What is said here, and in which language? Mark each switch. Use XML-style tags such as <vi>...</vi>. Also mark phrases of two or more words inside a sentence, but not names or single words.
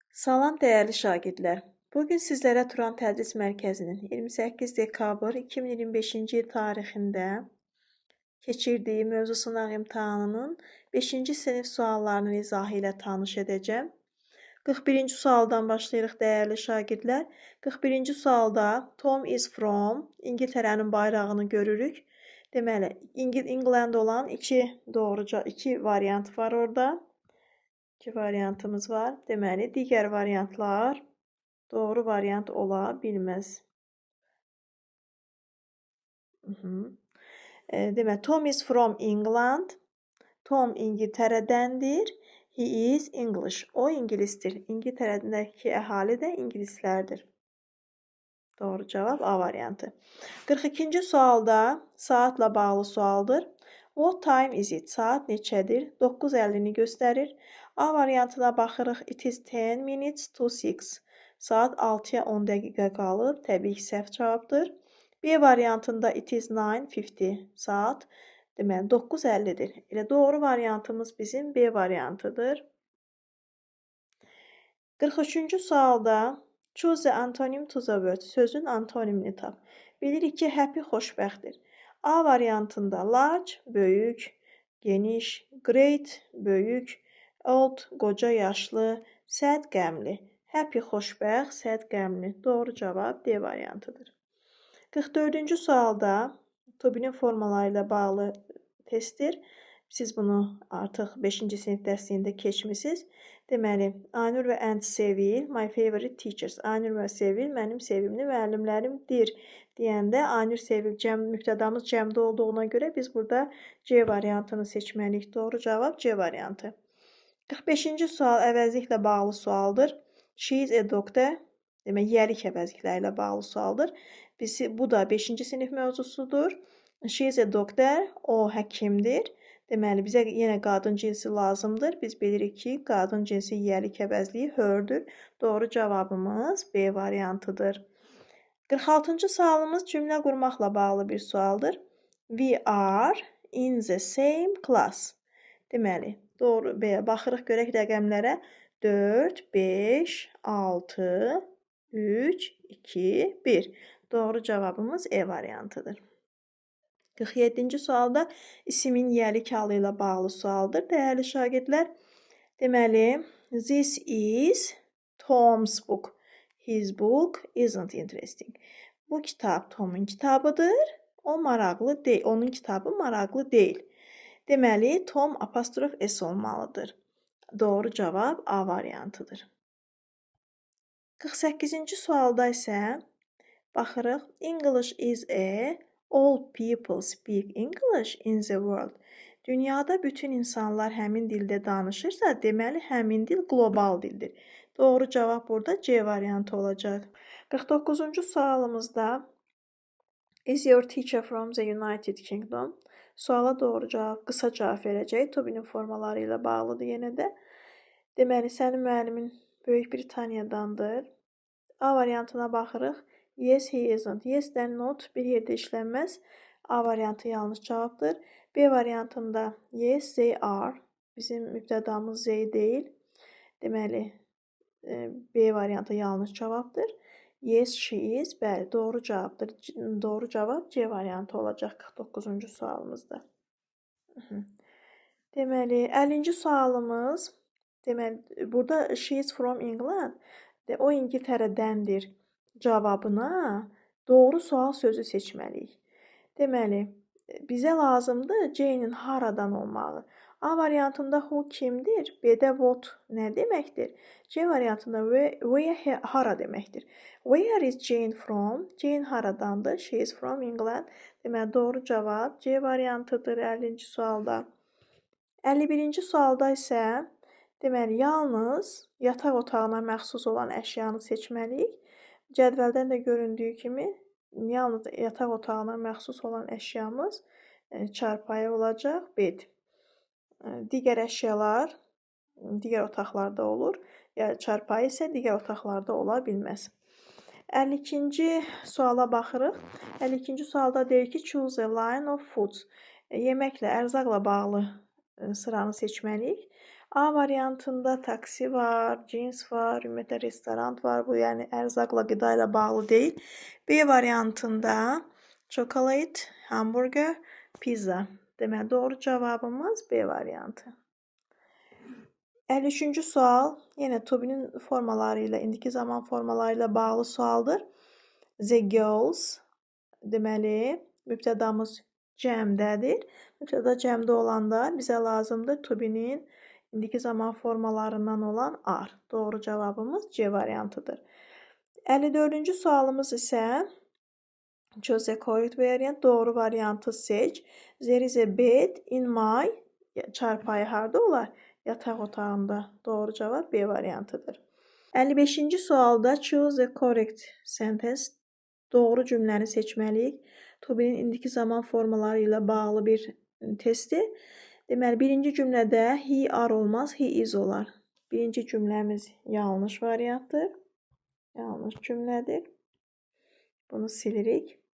<az>Salam dəyərli şagirdlər. Bugün sizlərə Turan Tədris Mərkəzinin 28 dekabr 2025-ci il tarixində keçirdiyi mövzu sınaq imtahanının 5-ci sinif suallarının izahı ilə tanış edəcəm. 41-ci sualdan başlayırıq dəyərli şagirdlər. 41-ci sualda</az> <en>Tom is from</en> <az>İngiltərənin bayrağını görürük. Deməli, England olan iki variant var orada. İki variantımız var. Deməli, digər variantlar doğru variant ola bilməz.</az> <en>Deməli, Tom is from England. Tom İngiltərədəndir. He is English.</en> <az>O ingilisdir. İngiltərədəki əhali də ingilislərdir. Doğru cavab A variantı. 42-ci sualda saatla bağlı sualdır.</az> <en>What time is it?</en> <az>Saat neçədir? 9:50-ni göstərir. A variantına baxırıq.</az> <en>It is 10 minutes to 6.</en> <az>Saat 6-ya 10 dəqiqə qalıb. Təbii ki, səhv cavabdır.</az> <en>B variantında it is 9:50.</en> <az>Saat deməli 9:50-dir. Elə doğru variantımız bizim B variantıdır.</az> <en>43-cü sualda choose the antonym to the word.</en> <az>Sözün antonimini tap. Bilirik ki, happy xoşbəxtdir. A variantında large, böyük, geniş, great, böyük, old, qoca, yaşlı, sad, qəmli. Happy xoşbəxt, sad, qəmli. Doğru cavab D variantıdır. 44-cü sualda Tobinin formaları ilə bağlı testdir. Siz bunu artıq 5-ci sinif dərsliyində keçmisiniz. Deməli, Aynur və Ənd Sevil,</az> <en>my favorite teachers.</en> <az>Aynur və Sevil mənim sevimli müəllimlərimdir. Deyəndə Aynur, Sevil mübtədamız cəmdə olduğuna görə biz burada C variantını seçməliyik. Doğru cavab C variantı. 45-ci sual əvəzliklə bağlı sualdır.</az> <en>She is a doctor.</en> <az>Demək, yiyəlik əvəzlikləri ilə bağlı sualdır. Bu da 5-ci sinif mövzusudur.</az> <en>She is a doctor.</en> <az>O həkimdir. Deməli, bizə yenə qadın cinsi lazımdır. Biz bilirik ki, qadın cinsi yiyəlik əvəzliyi her-dür. Doğru cavabımız B variantıdır. 46-cı sualımız cümlə qurmaqla bağlı bir sualdır.</az> <en>We are in the same class.</en> <az>Deməli, doğru B-yə baxırıq, görək rəqəmlərə. 4, 5, 6, 3, 2, 1. Doğru cavabımız E variantıdır. 47-ci sualda isimin yiyəlik halı ilə bağlı sualdır. Dəyərli şagirdlər, deməli,</az> <en>this is Tom's book. His book isn't interesting.</en> <az>Bu kitab Tomun kitabıdır. O maraqlı deyil. Onun kitabı maraqlı deyil. Deməli, Tom apostrof S olmalıdır. Doğru cavab A variantıdır. 48-ci sualda isə baxırıq.</az> <en>English is all people speak English in the world.</en> <az>Dünyada bütün insanlar həmin dildə danışırsa, deməli həmin dil qlobal dildir. Doğru cavab burada C variantı olacaq.</az> <en>49-cu sualımızda is your teacher from the United Kingdom?</en> <az>Suala doğru cavab, qısa cavab verəcək. Tobinin formaları ilə bağlıdır yenə də. Deməli, sənin müəllimin Böyük Britaniyadandır. A variantına baxırıq.</az> <en>Yes, he isn't.</en> <az>Yes-dən not bir yerdə işlənməz. A variantı yanlış cavabdır.</az> <en>B variantında yes, they are.</en> <az>Bizim mübtədamız they deyil. Deməli, B variantı yanlış cavabdır.</az> <en>Yes, she is.</en> <az>Bəli, doğru cavabdır. Doğru cavab C variantı olacaq 49-cu sualımızda. Deməli, 50-ci sualımız, deməli, burada</az> <en>she is from England.</en> <az>O İngiltərədəndir cavabına doğru sual sözü seçməliyik. Deməli, bizə lazımdır C-nin haradan olmağı. A variantında who kimdir? B-də what nə deməkdir? C variantında where hara deməkdir.</az> <en>Where is Jane from? Jane haradandır? She is from England.</en> <az>Deməli, doğru cavab C variantıdır 50-ci sualda. 51-ci sualda isə deməli, yalnız yataq otağına məxsus olan əşyanı seçməliyik. Cədvəldən də göründüyü kimi, yalnız yataq otağına məxsus olan əşyamız çarpayı olacaq, bed. Digər əşyalar digər otaqlarda olur. Çarpayı isə digər otaqlarda ola bilməz. 52-ci suala baxırıq. 52-ci sualda deyir ki,</az> <en>choose a line of foods.</en> <az>Yeməklə, ərzaqla bağlı sıranı seçməliyik. A variantında taksi var, jeans var, ümumiyyətlə restoran var. Bu yəni ərzaqla, qida ilə bağlı deyil. B variantında chocolate, hamburger, pizza. Deməli, doğru cavabımız B variantı. 53-cü sual yenə</az> <en>to be'nin</en> <az>formaları ilə, indiki zaman formaları ilə bağlı sualdır.</az> <en>The girls,</en> <az>deməli, mübtədamız cəmdədir. Mübtəda cəmdə olanda bizə lazımdır</az> <en>to be'nin</en> <az>indiki zaman formalarından olan are. Doğru cavabımız C variantıdır. 54-cü sualımız isə</az> <en>choose the correct variant.</en> <az>Doğru variantı seç.</az> <en>There is a bed in my</en> <az>çarpayı harda olar? Yataq otağında. Doğru cavab B variantıdır.</az> <en>55-ci sualda choose the correct sentence.</en> <az>Doğru cümləni seçməliyik.</az> <en>To be'nin</en> <az>indiki zaman formaları ilə bağlı bir testdir. Deməli, birinci cümlədə</az> <en>he are</en> <az>olmaz,</az> <en>he is</en> <az>olar. Birinci cümləmiz yanlış variantdır. Yanlış cümlədir. Bunu silirik.</az>